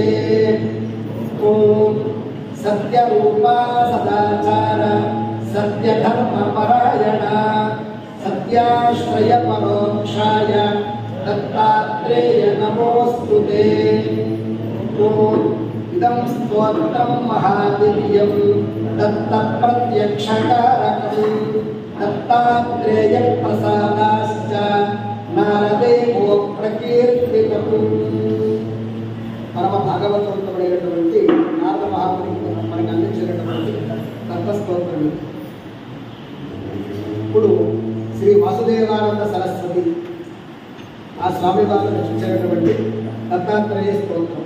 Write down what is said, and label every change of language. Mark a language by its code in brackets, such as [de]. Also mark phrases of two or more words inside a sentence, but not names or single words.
[sa] ॐ सत्यरूपा सदाचार सत्यधर्मपरायण सत्याश्रयपरोक्षाय दत्तात्रेय नमोऽस्तुते। ॐ इदं स्तोत्रं महादिव्यं दत्तप्रत्यक्षकारकं दत्तात्रेयप्रसादाश्च नारदेवो प्रकीर्तितम्। [te] పరమ భాగవతోత్తముడైనటువంటి నారద మహాముని మనకు అందించినటువంటి తత్వస్తోత్రం. ఇప్పుడు శ్రీ వాసుదేవానంద సరస్వతి ఆ స్వామి వారు రచించినటువంటి దత్తాత్రేయ స్తోత్రం.